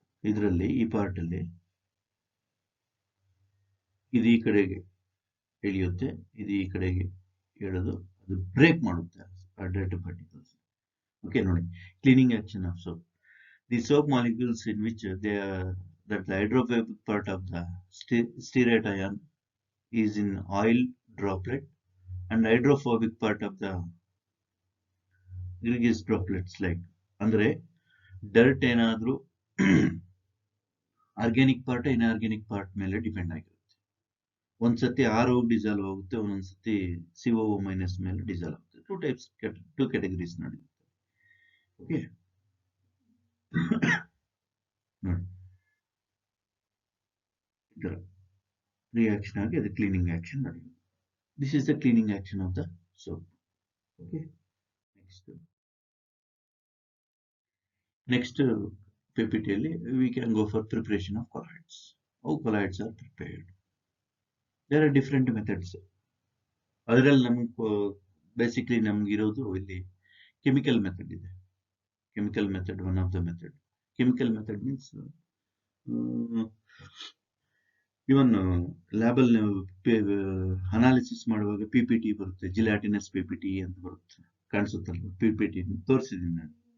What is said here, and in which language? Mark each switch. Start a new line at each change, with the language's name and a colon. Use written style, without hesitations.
Kannada: ಇದರಲ್ಲಿ ಈ ಪಾರ್ಟ್ ಅಲ್ಲಿ ಇದು ಈ ಕಡೆಗೆ ಎಳೆಯುತ್ತೆ, ಇದು ಈ ಕಡೆಗೆ ಎಳೆದು ಅದು ಬ್ರೇಕ್ ಮಾಡುತ್ತೆ ಡರ್ಟ್ ಪಾರ್ಟಿಕಲ್ಸ್.
English: Okay ನೋಡಿ, cleaning action of soap. The soap molecules in which they are that the hydrophobic part of the stearate ion is in oil droplet and hydrophobic part of the grease droplets.
Kannada: Like ಅಂದ್ರೆ dirt ಏನಾದ್ರೂ organic part inorganic part ಮೇಲೆ depend ಆಗಿರುತ್ತೆ. ಒಂದ್ಸತಿ R ಹೋಗಿ dissolve ಆಗುತ್ತೆ, ಒಂದೊಂದ್ಸತಿ CO- ಮೇಲೆ dissolve ಆಗುತ್ತೆ. Two categories ನಡೆಯುತ್ತೆ. ಓಕೆ ನೋಡಿ, ಇದರ ರಿಯಾಕ್ಷನ್ ಆಗಿ ಅದು ಕ್ಲೀನಿಂಗ್ ಆಕ್ಷನ್ ನಡೆಯುತ್ತೆ.
English: This is the cleaning action of the soap. Okay. Next PPT we can go for preparation of colloids. How colloids are prepared? There are different methods.
Kannada: ಅದರಲ್ಲಿ ನಮಗೆ basically ನಮ್ಗೆ ಇರೋದು ಇಲ್ಲಿ ಕೆಮಿಕಲ್ ಮೆಥಡ್ ಇದೆ.
English: Chemical method one of the method.
Kannada: Chemical method means even ಲ್ಯಾಬಲ್ಲಿ analysis ಮಾಡುವಾಗ PPT ಬರುತ್ತೆ, ಜಿಲಾಟಿನಸ್ PPT ಅಂತ ಬರುತ್ತೆ, ಕಾಣಿಸುತ್ತಲ್ಲ, PPT ತೋರಿಸಿದ್ದೀನಿ ನಾನು.